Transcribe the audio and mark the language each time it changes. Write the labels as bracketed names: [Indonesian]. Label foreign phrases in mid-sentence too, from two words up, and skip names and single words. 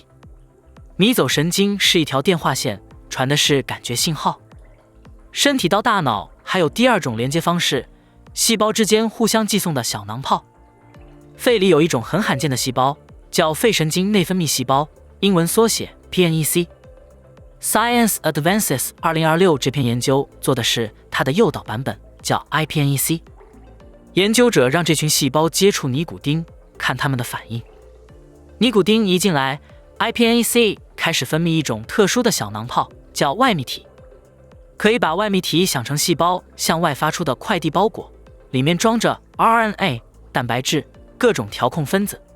[Chinese] 迷走神經是一條電話線，傳的是感覺信號。身體到大腦還有第二種連接方式，細胞之間互相寄送的小囊泡。肺裡有一種很罕見的細胞，叫肺神經內分泌細胞，英文縮寫 PNEC。Science Advances 2026 這篇研究做的是它的誘導版本，叫 iPNEC。研究者讓這群細胞接觸尼古丁，看它們的反應。尼古丁一進來， iPNEC 開始分泌一種特殊的小囊泡，叫外泌體。可以把外泌體想成細胞向外發出的快遞包裹，裡面裝着 RNA、蛋白質、各種調控分子。